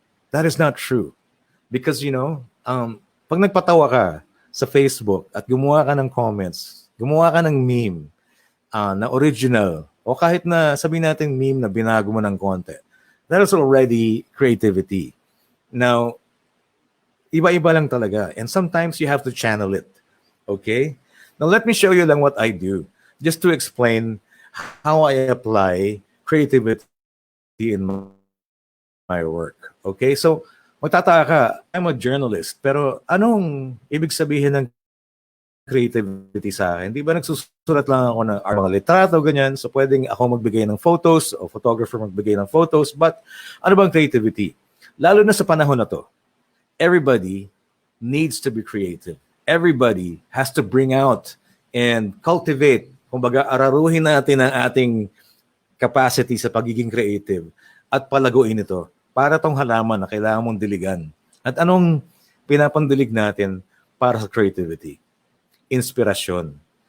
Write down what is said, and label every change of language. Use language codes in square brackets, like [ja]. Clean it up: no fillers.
[en] That is not true. Because, you know, [tl] pag nagpatawa ka sa Facebook at gumawa ka ng comments, gumawa ka ng meme na original, o kahit na sabihin natin meme na binago mo ng konti, [en] that is already creativity. [tl] Now, iba-iba lang talaga. [en] And sometimes you have to channel it. Okay? Now, let me show you lang what I do. Just to explain how I apply creativity in my work. Okay? [tl] So, magtataka ka, [en] I'm a journalist, [tl] pero anong ibig sabihin ng creativity sa akin? Di ba nagsusulat lang ako ng mga litrato, ganyan, so pwedeng ako magbigay ng photos o photographer magbigay ng photos, but ano bang creativity? Lalo na sa panahon na to, [en] everybody needs to be creative. Everybody has to bring out and cultivate. [tl] Kumbaga, araruhin natin ang ating capacity sa pagiging creative at palaguin ito para tong halaman na kailangan mong diligan. At anong pinapandilig natin para sa creativity? Inspirasyon.